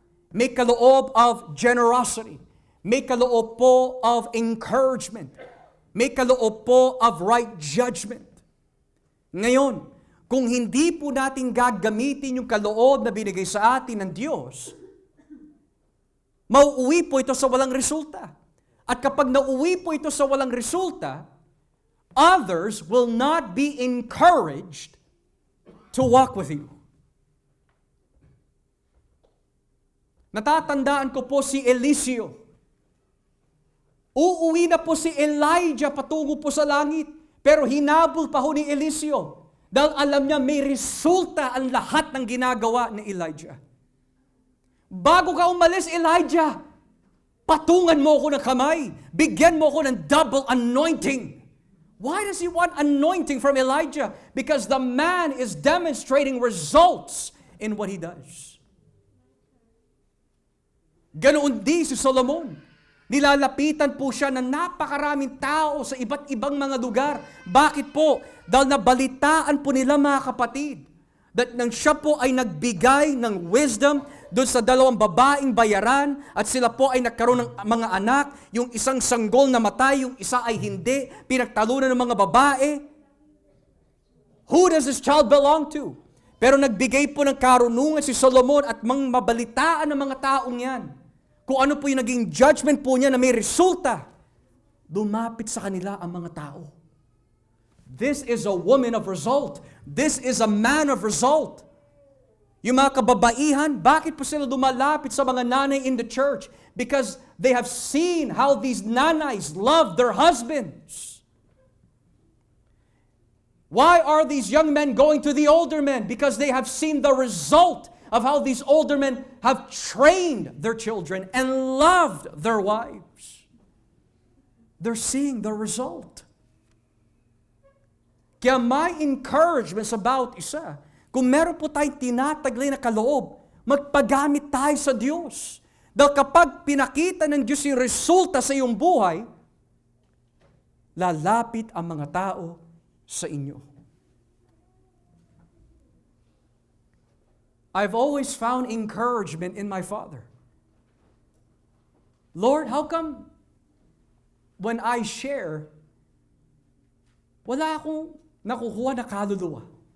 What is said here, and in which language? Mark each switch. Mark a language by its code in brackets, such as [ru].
[tl] May kaloob [en] of generosity. [tl] May kaloob po [en] of encouragement. [tl] May kaloob po [en] of right judgment. [tl] Ngayon, kung hindi po natin gagamitin yung kaloob na binigay sa atin ng Diyos, mauuwi po ito sa walang resulta. At kapag nauuwi po ito sa walang resulta, [en] others will not be encouraged to walk with you. [tl] Natatandaan ko po si Eliseo. Uuwi na po si Elijah patungo po sa langit. Pero hinabol pa ho ni Eliseo. Dahil alam niya may resulta ang lahat ng ginagawa ni Elijah. Bago ka umalis, Elijah, patungan mo ako ng kamay. Bigyan mo ako ng double anointing. [en] Why does he want anointing from Elijah? Because the man is demonstrating results in what he does. [tl] Ganoon din si Solomon. Nilalapitan po siya ng napakaraming tao sa iba't ibang mga lugar. Bakit po? Dahil nabalitaan po nila mga kapatid. that nang siya po ay nagbigay ng wisdom doon sa dalawang babaeng bayaran at sila po ay nagkaroon ng mga anak, yung isang sanggol na matay, yung isa ay hindi, pinagtalunan ng mga babae. [en] Who does this child belong to? [tl] Pero nagbigay po ng karunungan si Solomon at mabalitaan ng mga taong yan. Kung ano po yung naging judgment po niya na may resulta, lumapit sa kanila ang mga tao. [en] This is a woman of result. This is a man of result. [tl] Yung mga kababaihan, bakit po sila lumalapit sa mga nanay [en] in the church? Because they have seen how these nanays love their husbands. Why are these young men going to the older men? Because they have seen the result of how these older men have trained their children and loved their wives. They're seeing the result. [tl] Kaya may encouragement sa bawat isa. Kung meron po tayong tinataglay na kaloob, magpagamit tayo sa Diyos. Dahil kapag pinakita ng Diyos yung resulta sa iyong buhay, lalapit ang mga tao sa inyo. [en] I've always found encouragement in my father. Lord, how come when I share, [tl] wala akong nakukuha na kaluluwa?